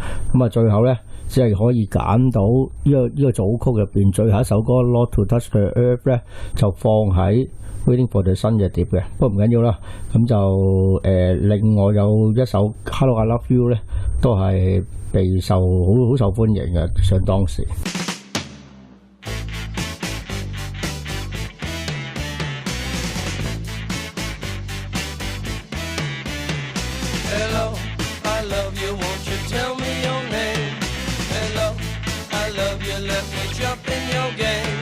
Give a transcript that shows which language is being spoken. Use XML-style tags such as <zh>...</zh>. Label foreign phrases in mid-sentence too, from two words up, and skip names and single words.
<yue>咁啊，最後咧只係可以揀到呢個組曲入邊最後一首歌《Not to Touch the Earth》咧，就放喺 Waiting for the Sun 嘅碟嘅，不過唔緊要啦。咁就另外有一首 Hello I Love You 咧，都係備受好受歡迎嘅，上當時。</yue> <en>Hello, I love you, won't you tell me your name? Hello, I love you, let me jump in your game.</en>